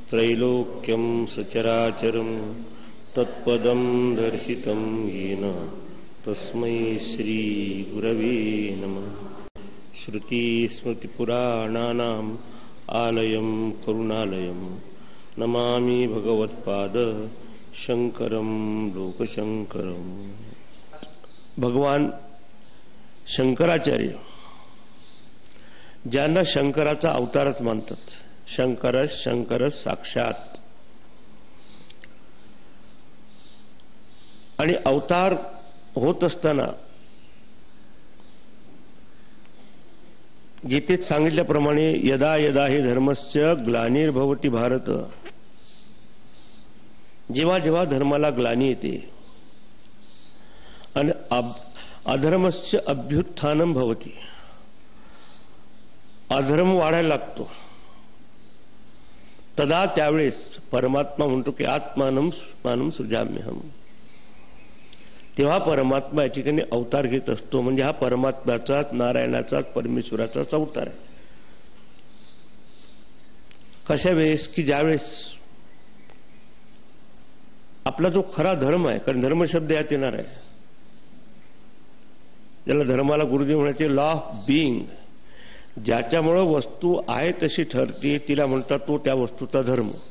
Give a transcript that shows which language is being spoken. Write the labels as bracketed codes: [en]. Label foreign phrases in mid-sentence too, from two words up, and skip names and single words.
[sa] त्रैलोक्यं सचराचरं तत्पदं दर्शितं येन तस्मै श्री गुरवे नमः। श्रुतिस्मृतिपुराणानाम् आलयं करुणालयं नमामि भगवत्पाद शंकरं लोकशंकरं। [mr] भगवान शंकराचार्य ज्यांना शंकराचा अवतारच मानतात, शंकर साक्षात, आणि अवतार होत असताना गीतेत सांगितल्याप्रमाणे [sa] यदा यदा हि धर्मस्य ग्लानिर्भवति भारत, [mr] जेव्हा जेव्हा धर्माला ग्लानी येते आणि [sa] अधर्मस्य अभ्युत्थानं भवति, [mr] अधर्म वाढायला लागतो, तदा त्यावेळेस परमात्मा म्हणतो की [sa] आत्मानं स्वानं सृजाम्यहम्। [mr] तेव्हा परमात्मा या ठिकाणी अवतार घेत असतो, म्हणजे हा परमात्म्याचाच, नारायणाचाच, परमेश्वराचाच अवतार आहे। कशा वेळेस की ज्यावेळेस आपला जो खरा धर्म आहे, कारण धर्म शब्द यात येणार आहे, ज्याला धर्माला गुरुदेव म्हणायचे [en] law of being, [mr] ज्याच्यामुळे वस्तू आहे तशी ठरते तिला म्हणतात तो त्या वस्तूचा धर्म।